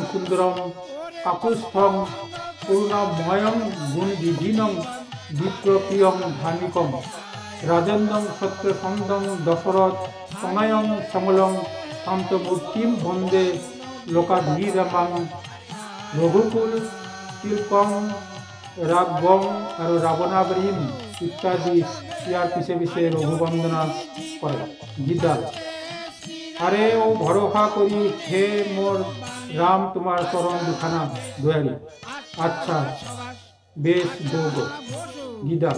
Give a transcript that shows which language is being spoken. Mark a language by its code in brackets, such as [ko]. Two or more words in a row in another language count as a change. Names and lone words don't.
[sa] সুন্দরম কাকুস্থং করুণাময়ং গুণবিধীনং বিপ্রপ্রিয়ং ধার্মিকং রাজেন্দ্রং সত্যসন্দং দশরথ তনয়ং শ্যামলং শান্তমূর্তিম বন্দে লোকাভিরামাং রঘুকুল শিল্পং রাগবং আর রাবণাবরীম [as] ইত্যাদি ইয়ার পিছে পিছে রঘুবন্দনা করে গীতাল। আরে ও ভরসা করি হে মোর রাম তোমার চরণ দুখানা দয়ারি। আচ্ছা বেশ যোগ গীতাল।